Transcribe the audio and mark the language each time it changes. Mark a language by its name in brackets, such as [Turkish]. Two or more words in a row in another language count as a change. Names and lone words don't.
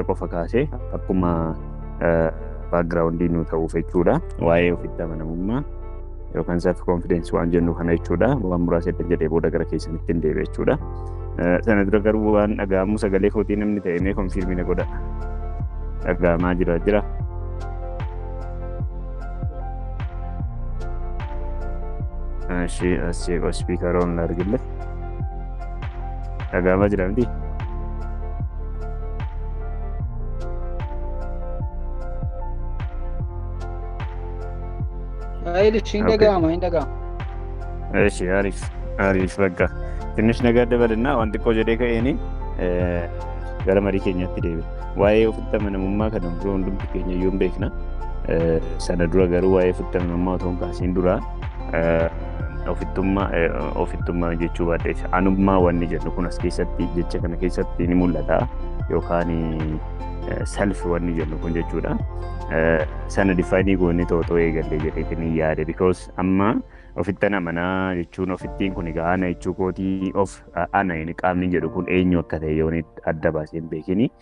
[Oromo] qofa kaasee akkuma backgroundii nu ta'uuf jechuudha waa'ee ofitti amanamummaa yookaan [English] self confidence [Oromo] waan jennu kana jechuudha waan muraasa itti jedhee booda gara keessanitti hin deebi'e jechuudha sana dura garuu waan dhaga'amu sagalee kootii namni ta'e mee konfirmiina godha dhaga'amaa jira Asii speakeroon argille dhaga'amaa jira miti [Amharic] እሺ አሪፍ በቃ ትንሽ ነገር ደበልና [Oromo] waan xiqqoo jedhee ka'eeni gara marii keenyaatti deebi'e waa'ee ofitti amanamummaa kana dura hundumti keenya iyyuu hin beekna sana dura garuu waa'ee ofitti amanamummaa otoo hin kaasiin dura ofittummaa jechuu baadhees anummaa wanni jedhu kun as keessatti jecha kana keessatti ni mul'ata yookaan self wanni jedhu kun jechuudha sana difaanii goonni to'atoo eegallee jedheetiin yaade because amma ofittan amanaa jechuun ofittiin kun egaa ana jechuu kootii of ana inni qaamni jedhu kun eenyu akka ta'e yoo adda baasee hin beekini